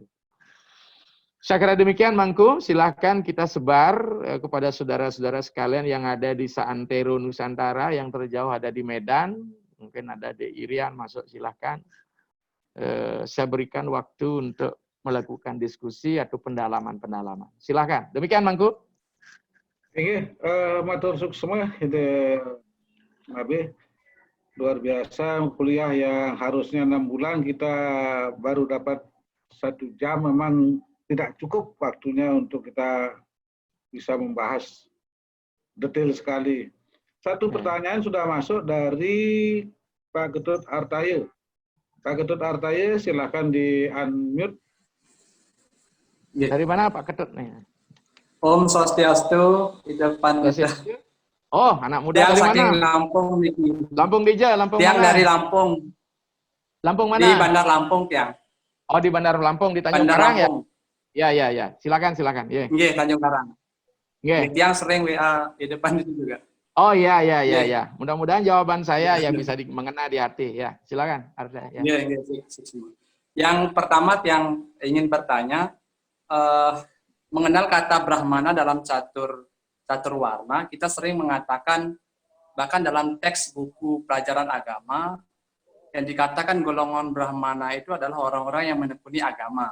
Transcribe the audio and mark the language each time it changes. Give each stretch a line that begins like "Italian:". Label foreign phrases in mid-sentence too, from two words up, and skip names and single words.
Indonesian: Saya kira demikian Mangku, silahkan kita sebar kepada saudara-saudara sekalian yang ada di Saantero Nusantara, yang terjauh ada di Medan, mungkin ada di Irian, masuk silahkan. Saya berikan waktu untuk melakukan diskusi atau pendalaman-pendalaman. Silahkan, demikian Mangku. Oke,
Balinese: matur suksema
Indonesian: itu Nabi, luar biasa kuliah yang harusnya 6 bulan kita baru dapat 1 jam, memang tidak cukup waktunya untuk kita bisa membahas detail sekali. Satu pertanyaan sudah masuk dari Pak Ketut Artaye. Pak Ketut Artaye, silakan di unmute Dari mana Pak Ketut nih? Om Swastiastu, di depan Swastiastu. Oh, anak muda Tiang dari saking mana? Lampung niki. Lampung Dija, Lampung Tiang mana? dari Lampung, Lampung di mana? Bandar Lampung Tiang. Oh, di Bandar Lampung, di Tanjung Bandar Karang ya? Lampung. Ya, ya, ya. Silakan, silakan. Ya. Nggih, Tanjung Karang. Nggih. Tiang sering WA di depan itu juga. Oh iya, iya, iya, Nggih. ya. Mudah-mudahan jawaban saya ya bisa mengena di hati. Ya, silakan. Arda. Ya. Nggih, yang pertama yang ingin bertanya, mengenal kata Brahmana dalam catur warna, kita sering mengatakan bahkan dalam teks buku pelajaran agama yang dikatakan golongan Brahmana itu adalah orang-orang yang menekuni agama.